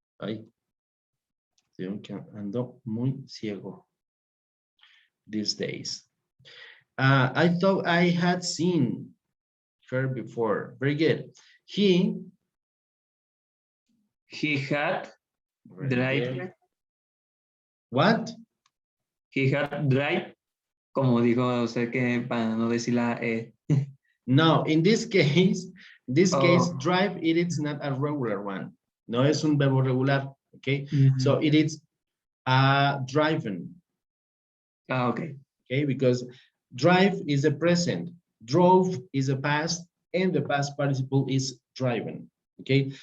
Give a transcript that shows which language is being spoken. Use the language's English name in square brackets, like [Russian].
[Spanish] Ay, tengo que ando muy ciego [English] these days. I thought I had seen her before. Very good. He had very drive. good. What? He had drive. [Spanish] Como dijo usted que para no decir la E. [English] No, in this case, Oh. drive, it is not a regular one. [Spanish] No es un verbo regular, okay? [English] So it is driven, Okay. okay? Because drive is a present, drove is a past, and the past participle is driven, okay?